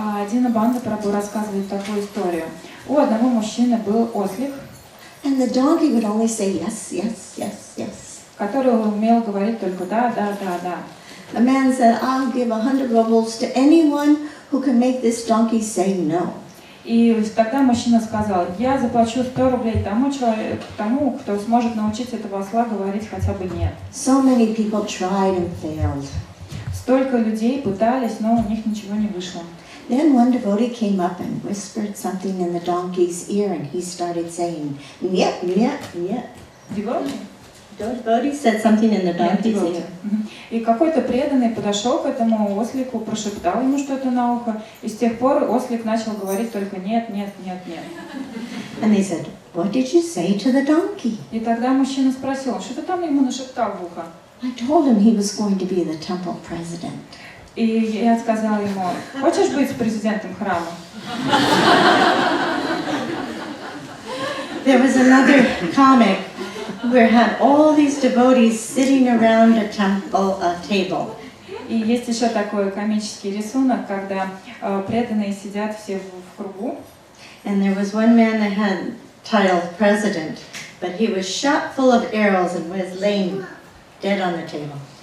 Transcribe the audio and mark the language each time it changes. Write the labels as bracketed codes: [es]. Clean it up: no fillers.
[ru] Динабандха Прабху рассказывает такую историю. У одного мужчины был ослик, [en] And the donkey would only say yes, yes, yes, yes. [ru] Который умел говорить только да, да, да, да. [en] The man said, I'll give 100 rubles to anyone who can make this donkey say no. [ru] И тогда мужчина сказал: я заплачу 100 рублей тому, кто сможет научить этого осла говорить хотя бы нет. [en] So many people tried and failed. [ru] Столько людей пытались, но у них ничего не вышло. [en] Then one devotee came up and whispered something in the donkey's ear, and he started saying, [ru] "Nyet, nyet, nyet." [en] Devotee said something in the donkey's ear. [ru] И какой-то преданный подошел к этому ослику, прошептал ему что-то на ухо, и с тех пор ослик начал говорить только нет, нет, нет, нет. [en] And they said, "What did you say to the donkey?" [ru] И тогда мужчина спросил: что ты там ему нашептал в ухо? [en] I told him he was going to be the temple president. [ru] И я сказала ему: хочешь быть президентом храма? [en] There was another comic where had all these devotees sitting around a temple table. [ru] И есть еще такой комический рисунок, когда преданные сидят все в кругу. [en] And there was one man that had title president, but he was shot full of arrows and was laying dead on the table.